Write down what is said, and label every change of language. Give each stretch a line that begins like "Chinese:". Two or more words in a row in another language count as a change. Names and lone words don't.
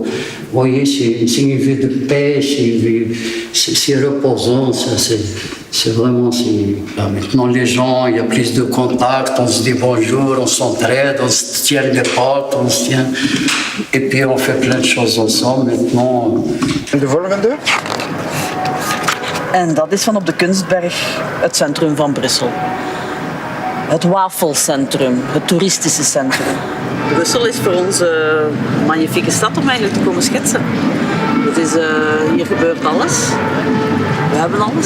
French: Vous voyez, c'est une vie de paix, c'est reposant, c'est vraiment... Là, maintenant, les gens, il y a plus de contact, on se dit bonjour, on s'entraide, on se tient les potes, on se tient... Et puis on fait plein de choses ensemble, maintenant...
Dutch: De volgende? En dat is van op de Kunstberg, het centrum van Brussel. Het wafelcentrum, het toeristische centrum. Brussel is voor ons een magnifieke stad om eigenlijk te komen schetsen. Hier gebeurt alles. We hebben alles.